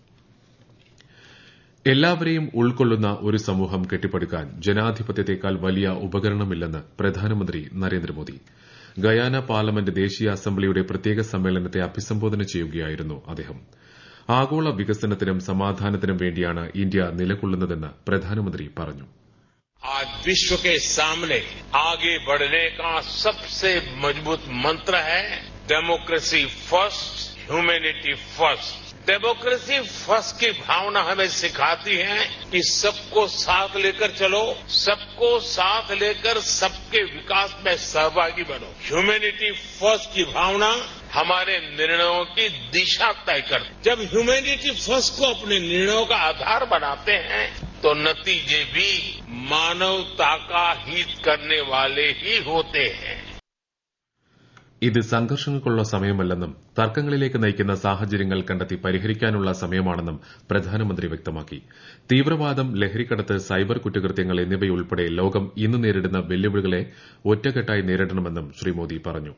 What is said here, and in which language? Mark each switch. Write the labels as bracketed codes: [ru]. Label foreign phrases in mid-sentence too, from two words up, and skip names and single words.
[ml] എല്ലാവരെയും ഉൾക്കൊള്ളുന്ന ഒരു സമൂഹം കെട്ടിപ്പടുക്കാൻ ജനാധിപത്യത്തെക്കാൾ വലിയ ഉപകരണമില്ലെന്ന് പ്രധാനമന്ത്രി നരേന്ദ്രമോദി. ഗയാന പാർലമെന്റ് ദേശീയ അസംബ്ലിയുടെ പ്രത്യേക സമ്മേളനത്തെ അഭിസംബോധന ചെയ്യുകയായിരുന്നു അദ്ദേഹം. ആഗോള വികസനത്തിനും സമാധാനത്തിനും വേണ്ടിയാണ് ഇന്ത്യ നിലകൊള്ളുന്നതെന്ന് പ്രധാനമന്ത്രി പറഞ്ഞു. [hi] आज विश्व के सामने आगे बढ़ने का सबसे मजबूत मंत्र है [en] democracy first, humanity first. democracy first [hi] की भावना हमें सिखाती है कि सबको साथ लेकर चलो, सबको साथ लेकर सबके विकास में सहभागी बनो. [en] humanity first [hi] की भावना हमारे निर्णयों की दिशा तय करती. जब [en] humanity first [hi] को अपने निर्णयों का आधार बनाते हैं तो नतीजे भी मानवता का हित करने वाले ही होते हैं. [ml] ഇത് സംഘർഷങ്ങൾക്കുള്ള സമയമല്ലെന്നും തർക്കങ്ങളിലേക്ക് നയിക്കുന്ന സാഹചര്യങ്ങൾ കണ്ടെത്തി പരിഹരിക്കാനുള്ള സമയമാണെന്നും പ്രധാനമന്ത്രി വ്യക്തമാക്കി. തീവ്രവാദം, ലഹരിക്കടത്ത്, സൈബർ കുറ്റകൃത്യങ്ങൾ എന്നിവയുൾപ്പെടെ ലോകം ഇന്ന് നേരിടുന്ന വെല്ലുവിളികളെ ഒറ്റക്കെട്ടായി നേരിടണമെന്നും ശ്രീ മോദി പറഞ്ഞു.